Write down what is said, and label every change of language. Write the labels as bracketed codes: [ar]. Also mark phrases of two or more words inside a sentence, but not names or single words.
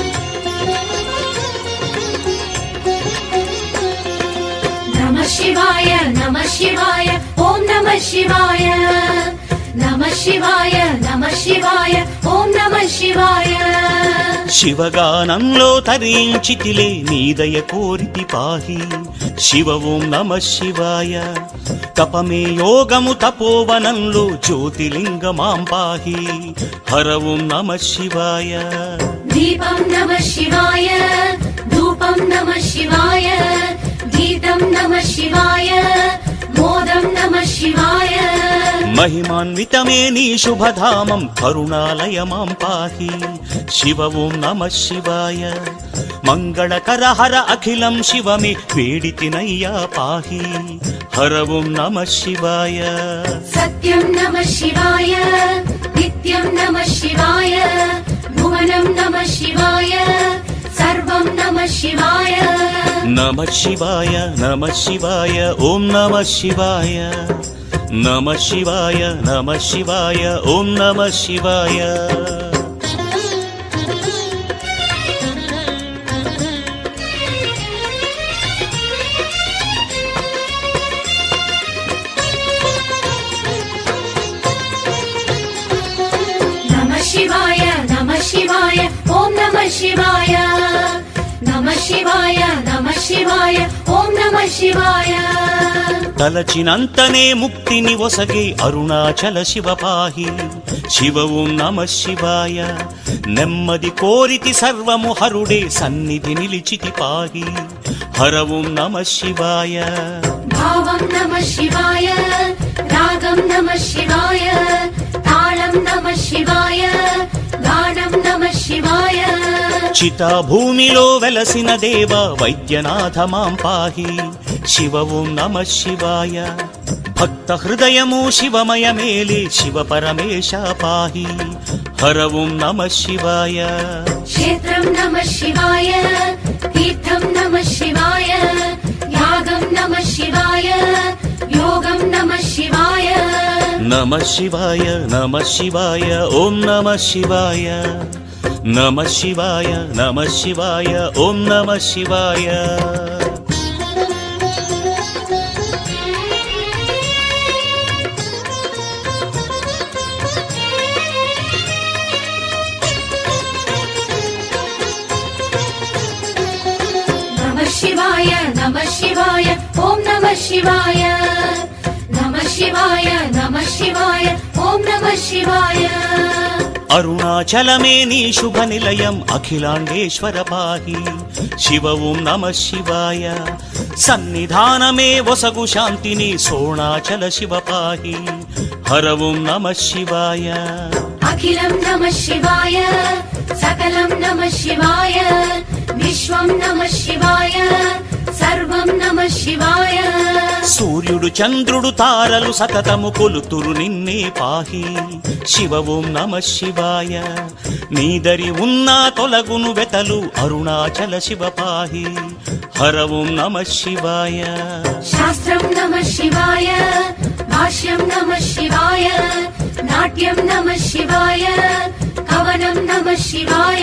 [sa] शिवाय शिवाय ॐ नमः शिवाय नमः शिवाय नमः शिवाय ॐ नमः शिवाय [te] శివగానంలో తరించితిలే నీదయ కోరితి [sa] పాహి శివ ఓం నమ శివాయ [te] తపమే యోగము తపోవనంలో జ్యోతిలింగమాం [sa] పాహి హర ఓం నమ శివాయ दीपं नमः शिवाय धूपं नमः शिवाय गीतं नमः शिवाय मोदं नमः शिवाय [te] మహిమాన్వితమే నీ శుభధామం కరుణాలయమాం [sa] పాహి శివ ఓం నమ శివాయ [te] మంగళకర హర అఖిలం శివమే వేడితినయ్యా [sa] పాహి హర ఓం నమ శివాయ सत्यं नमः शिवाय नित्यं नमः शिवाय भुवनं नमः शिवाय सर्वं नमः शिवाय నమ శివాయ నమ శివాయ ఓం నమ శివాయ నమ శివాయ నమ శివాయ ఓం నమ శివాయ नमः शिवाय नमः शिवाय ॐ नमः शिवाय नमः शिवाय नमः शिवाय ॐ नमः शिवाय [te] తలచినంతనే ముక్తిని ఒసగే అరుణాచల శివ [sa] పాహి శివ ఓం నమ శివాయ [te] నెమ్మది కోరితి సర్వము హరుడే సన్నిధి నిలిచితి [sa] పాహి హర ఓం నమ శివాయ भावं नमः शिवाय रागं नमः शिवाय ताళं नमः शिवाय गानं नमः शिवाय [te] చితా భూమిలో వెలసిన దేవ వైద్యనాథ [sa] మాం పాహి శివ ఓం నమ శివాయ [te] భక్త హృదయము శివమయమేలే శివ పరమేశ [sa] పాహి హర ఓం నమ శివాయ क्षेत्रं नमः शिवाय तीर्थं नमः शिवाय यागं नमः शिवाय योगं नमः शिवाय నమ శివాయ నమ శివాయ ఓం నమ శివాయ నమ శివాయ నమ శివాయ ఓం నమ శివాయ नमः शिवाय नमः शिवाय ॐ नमः शिवाय नमः शिवाय नमः शिवाय ॐ नमः शिवाय [te] అరుణాచలమే నీ శుభ నిలయం అఖిలాండేశ్వర [sa] పాహి శివ ఓం నమ శివాయ [te] సన్నిధానమే వసగు శాంతిని సోణాచల శివ [sa] పాహి హర ఓం నమ శివాయ अखिलं नमः शिवाय सकलं नमः शिवाय विश्वं नमः शिवाय सर्वं नमः शिवाय [te] సూర్యుడు చంద్రుడు తారలు సతతము కొలుతురు నిన్నే [sa] పాహి శివ ఓం నమ శివాయ [te] నీదరి ఉన్నా తొలగును వెతలు అరుణాచల శివ [sa] పాహి హర ఓం నమ శివాయ शास्त्रं नमः शिवाय भाष्यं नमः शिवाय नाट्यं नमः शिवाय कवनं नमः शिवाय